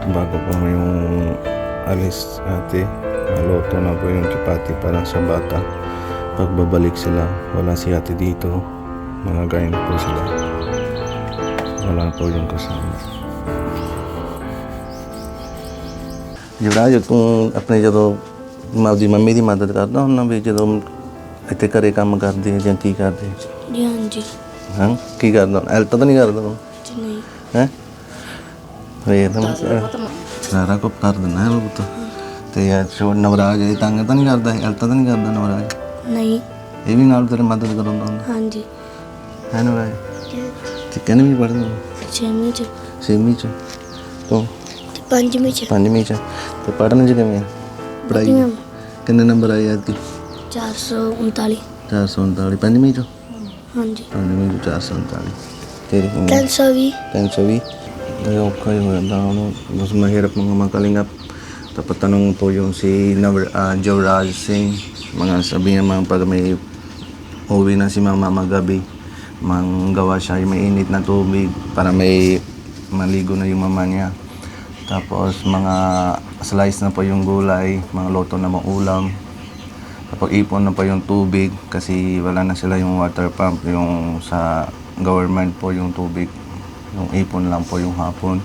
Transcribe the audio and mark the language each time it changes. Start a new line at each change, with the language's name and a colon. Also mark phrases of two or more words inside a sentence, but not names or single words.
Filipino: pa po yung alis ate. Naluto na po yung chapati para sa bata. Pagbabalik sila, wala si ate dito. Mga gain po sila. Wala po yung kasama.
Punjabi: Jura, kung apne ਜਦੋਂ ਮਾਦੀ ਮੰਮੀ ਦੀ ਮਦਦ ਕਰਦਾ ਹੁੰਦਾ ਵੀ ਜਦੋਂ ਇੱਥੇ ਘਰੇ ਕੰਮ ਕਰਦੇ ਜਾਂ ਕੀ ਕਰਦੇ ਜੀ ਹਾਂਜੀ ਹਾਂ ਕੀ ਕਰਦਾ ਹੈਲਪ ਤਾਂ ਨਹੀਂ ਕਰਦਾ ਤੂੰ ਜੀ ਨਹੀਂ ਹੈ ਇਹ ਤਾਂ ਸਾਰਾ ਕੁਝ ਕਰ ਦਿੰਦਾ ਹੈ ਪੁੱਤ ਤੇ ਯਾਰ ਛੋੜ ਨਵਰਾਜ ਇਹ ਤੰਗ ਤਾਂ ਨਹੀਂ ਕਰਦਾ ਹੈਲਪ ਤਾਂ ਨਹੀਂ ਕਰਦਾ ਨਵਰਾਜ ਨਹੀਂ ਇਹ ਵੀ ਨਾਲ ਤੇਰੀ ਮਦਦ ਕਰਾਉਂਦਾ ਹੁੰਦਾ ਹਾਂਜੀ ਹੈ ਨਵਰਾਜ ਤੇ ਕਿੰਨੇ ਵੀ ਪੜ੍ਹਦਾ ਛੇਵੀਂ ਚ ਛੇਵੀਂ ਚ ਤੂੰ ਤੇ ਪੰਜਵੀਂ ਚ ਪੰਜਵੀਂ ਚ ਤੇ ਪੜ੍ਹਨ ਚ ਕਿਵੇਂ ਆ ਪੜ੍ਹਾਈ ਵਧੀਆ। ਕਿੰਨੇ ਨੰਬਰ ਆਏ ਐਤਕੀ 439 439 ਪੰਜਵੀਂ ਚ ਹਾਂਜੀ ਪੰਜਵੀਂ ਚ 439 ਤੇਰੀ ਕਿੰਨੀ 320
Filipino: 320 ay okay ho na ano mas mahirap mga makalingap dapat tanong po yung si Jovraj Singh mga sabihin mga pag may uwi na si mama magabi manggawa siya yung mainit na tubig para may maligo na yung mama niya tapos mga slice na po yung gulay mga loto na mga ulam tapos ipon na po yung tubig kasi wala na sila yung water pump yung sa government po yung tubig yung ipon lang po yung hapon.